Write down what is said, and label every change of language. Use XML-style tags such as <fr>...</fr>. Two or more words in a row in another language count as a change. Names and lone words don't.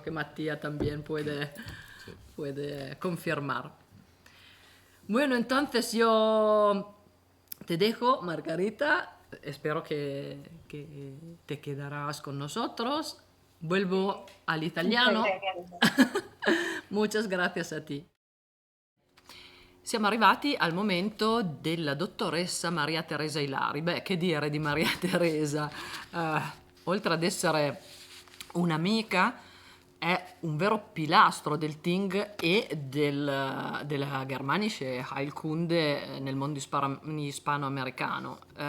<es>Creo que Matías también puede puede confirmar. Bueno, entonces yo te dejo, Margarita. Espero que te quedarás con nosotros. Vuelvo al italiano. Muchas gracias a ti.</es> <it>Siamo arrivati al momento della dottoressa Maria Teresa Ilari. Beh, che dire di Maria Teresa? Oltre ad essere un'amica, è un vero pilastro del Ting e della</it> <de>Germanische Heilkunde</de> <it>nel mondo ispanoamericano.</it>